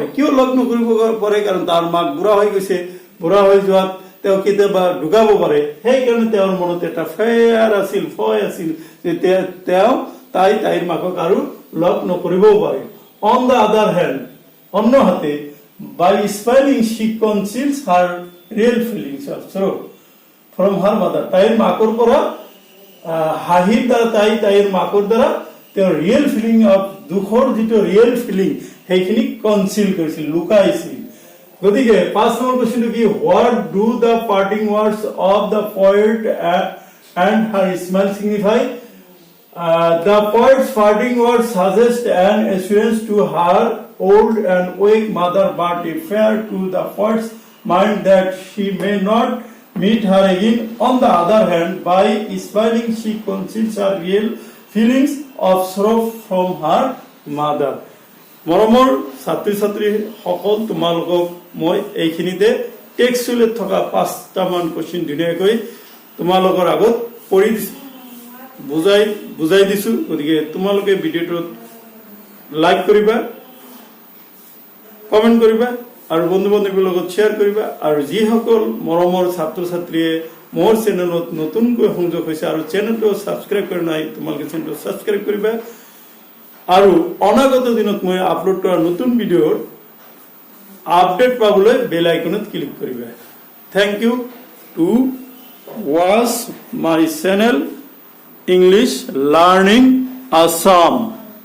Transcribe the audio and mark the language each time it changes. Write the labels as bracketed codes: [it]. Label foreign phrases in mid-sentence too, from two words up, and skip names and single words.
[as] কিয় লগ নকৰিব পাৰে? কাৰণ তাৰ মাক বুঢ়া হৈ গৈছে. বুঢ়া হৈ যোৱাত তেওঁ কেতিয়াবা ঢুকাব পাৰে. সেইকাৰণে তেওঁৰ মনত এটা ভয় আছিল যে তাইৰ মাকক আৰু লগ নকৰিবও পাৰে. [en] On the other hand, [as] অন্য হাতে, [en] by smiling she conceals her real feelings of sorrow from her mother. [as] তাইৰ মাকৰ পৰা হাঁহিৰ দ্বাৰা তাইৰ মাকৰ দ্বাৰা তেওঁৰ [en] real feeling of [as] দুখৰ যিটো [en] real feeling [as] সেইখিনি কনচিল কৰিছিল, লুকাইছিল. গতিকে 5 নম্বৰ কোশ্চেনটো কি? [en] What do the parting words of the poet and her smile signify? The poet's parting words suggest an assurance to her old and weak mother, but a fear to the poet's mind that she may not meet her again. On the other hand, by smiling, she conceals her real feelings of sorrow from her mother. [as] মৰমৰ ছাত্ৰী সকল, তোমালোকক মই এইখিনিতে টেক্সটুলত থকা 5টামান কোশ্চেন ধুনীয়াকৈ তোমালোকৰ আগত পঢ়ি বুজাই দিছো. গতিকে তোমালোকে ভিডিঅ'টোত লাইক কৰিবা, কমেণ্ট কৰিবা আৰু বন্ধু বান্ধৱীৰ লগত শ্বেয়াৰ কৰিবা. আৰু যিসকল মৰমৰ ছাত্ৰ ছাত্ৰীয়ে মোৰ চেনেলত নতুনকৈ সংযোগ হৈছে আৰু চেনেলটো ছাবস্ক্ৰাইব কৰা নাই, তোমালোকে চেনেলটো ছাবস্ক্ৰাইব কৰিবা. আৰু অনাগত দিনত মই আপলোড কৰা নতুন ভিডিঅ'ৰ আপডেট পাবলৈ বেল আইকনত ক্লিক কৰিবা. [en] thank you টু watch my channel English Learning Assam.